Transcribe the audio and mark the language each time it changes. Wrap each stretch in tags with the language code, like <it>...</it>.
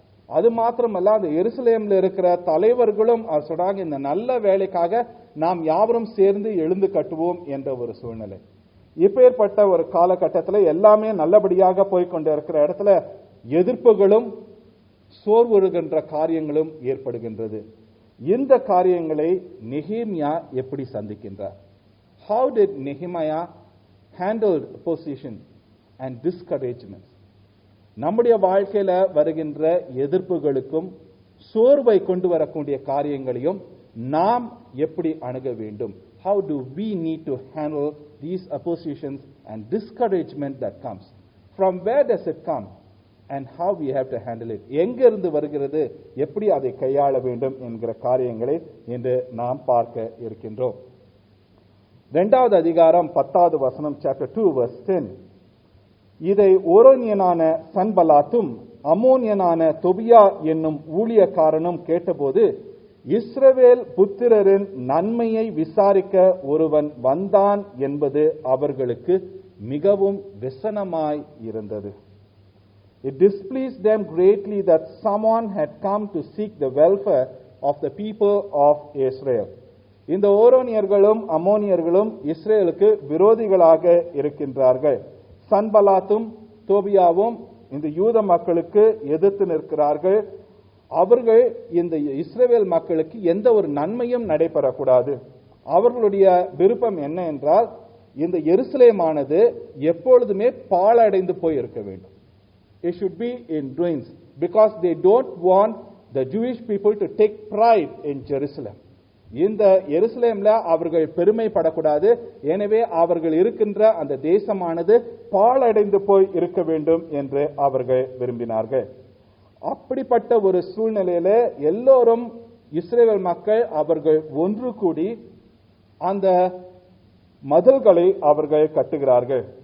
<ta>அது மாத்திரமல்ல, அந்த எருசலேமில் இருக்கிற தலைவர்களும் அவர் சொல்றாங்க, இந்த நல்ல வேலைக்காக நாம் யாவரும் சேர்ந்து எழுந்து கட்டுவோம் என்ற ஒரு சூழ்நிலை. இப்பேற்பட்ட ஒரு காலகட்டத்தில் எல்லாமே நல்லபடியாக போய்கொண்டு இருக்கிற இடத்துல எதிர்ப்புகளும் சோர்வுறுகின்ற காரியங்களும் ஏற்படுகின்றது. இந்த காரியங்களை நெகேமியா எப்படி சந்திக்கின்றார்?</ta> <en>How did Nehemiah handle opposition and discouragement?</en> <ta>நம்முடைய வாழ்க்கையில வருகின்ற எதிர்ப்புகளுக்கும் சோர்வை கொண்டு வரக்கூடிய காரியங்களையும் நாம் எப்படி அணுக வேண்டும்?</ta> <en>How do we need to handle these oppositions and discouragement that comes? From where does it come and how we have to handle it?</en> <ta>எங்கிருந்து வருகிறது, எப்படி அதை கையாள வேண்டும் என்கிற காரியங்களை இன்று நாம் பார்க்க இருக்கின்றோம். 2வது அதிகாரம் 10வது வசனம்,</ta> <en>chapter 2 verse 10.</en> <ta>இதை ஓரோனியனான சன்பலாத்தும் அம்மோனியனான தொபியா என்னும் ஊழியக்காரனும் கேட்டபோது, இஸ்ரவேல் புத்திரரின் நன்மையை விசாரிக்க ஒருவன் வந்தான் என்பது அவர்களுக்கு மிகவும் விசனமாய் இருந்தது.</ta> <en>It displeased them greatly that someone had come to seek the welfare of the people of Israel.</en> <ta>இந்த ஓரோனியர்களும் அம்மோனியர்களும் இஸ்ரேலுக்கு விரோதிகளாக இருக்கின்றார்கள். சன்பலாத்தும் தோபியாவும் இந்த யூத மக்களுக்கு எதிர்த்து நிற்கிறார்கள். அவர்கள் இந்த இஸ்ரவேல் மக்களுக்கு எந்த ஒரு நன்மையும் நடைபெறக்கூடாது. அவர்களுடைய விருப்பம் என்ன என்றால், இந்த எருசலேமானது எப்பொழுதுமே பாழடைந்து போய் இருக்க வேண்டும்.</ta> <en>It should be in ruins because they don't want the Jewish people to take pride in Jerusalem.</en> <ta>இந்த எருசலேம்ல அவர்கள் பெருமைப்படக்கூடாது. எனவே அவர்கள் இருக்கின்ற அந்த தேசமானது பாழடைந்து போய் இருக்க வேண்டும் என்று அவர்கள் விரும்பினார்கள். அப்படிப்பட்ட ஒரு சூழ்நிலையில எல்லோரும் இஸ்ரவேல் மக்கள் அவர்கள் ஒன்று கூடி அந்த மதில்களை அவர்கள் கட்டுகிறார்கள்.</ta>